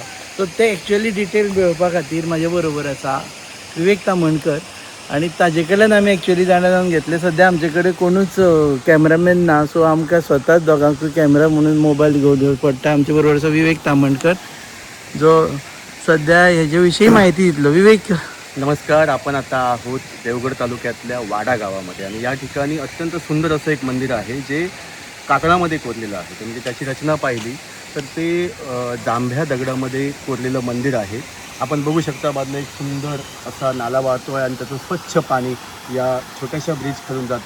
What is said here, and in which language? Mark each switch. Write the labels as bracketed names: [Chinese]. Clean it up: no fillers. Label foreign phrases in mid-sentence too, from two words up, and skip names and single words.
[Konkani] सो ते एक्चुअली डिटेल मेळोवपा खातीर म्हाजे बरोबर आसा विवेक तामणकर आणि ताजे कडल्यान आमी एक्चुअली जाणा जावन घेतले. सद्या आमचे कडेन कोणूच कॅमेरामॅन ना, सो आमकां स्वताच दोगांकूय कॅमेरा म्हणून मोबायल घेवन पडटा. आमचे बरोबर आसा विवेक तामणकर जो सध्या हेजे विशीं म्हायती दितलो. विवेक [Marathi] नमस्कार. आपण आता आहोत देवगड तालुक्यातल्या वाडा गावामध्ये आणि या ठिकाणी अत्यंत सुंदर असं एक मंदिर आहे जे कातळामध्ये कोरलेलं आहे. म्हणजे त्याची रचना पाहिली तर ते जांभ्या दगडामध्ये कोरलेलं मंदिर आहे. आपण बघू शकता बाजूला एक सुंदर असा नाला वाहतो आहे आणि त्याचं स्वच्छ पाणी या छोट्याशा ब्रिज खालून जातं.